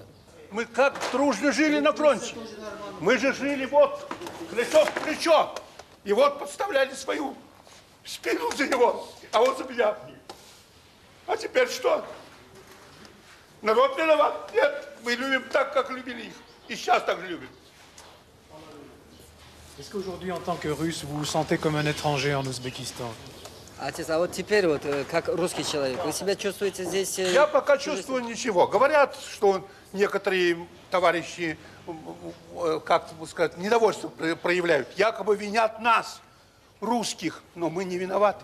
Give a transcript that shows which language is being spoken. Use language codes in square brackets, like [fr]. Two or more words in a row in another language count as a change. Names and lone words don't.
[ru] Мы как дружно жили на фронте. Мы же жили вот плечо в плечо. И вот подставляли свою спину за него, а он за меня. А теперь что? Народ виноват? Нет, мы любим так, как любили их. И сейчас так же любим. [fr] Est-ce qu'aujourd'hui, en tant que Russe, vous vous sentez comme un étranger en Ouzbékistan? [ru] Отец, а вот теперь вот, как русский человек, вы себя чувствуете здесь? Я пока чувствую ничего. Говорят, что некоторые товарищи, как сказать, недовольство проявляют. Якобы винят нас, русских, но мы не виноваты.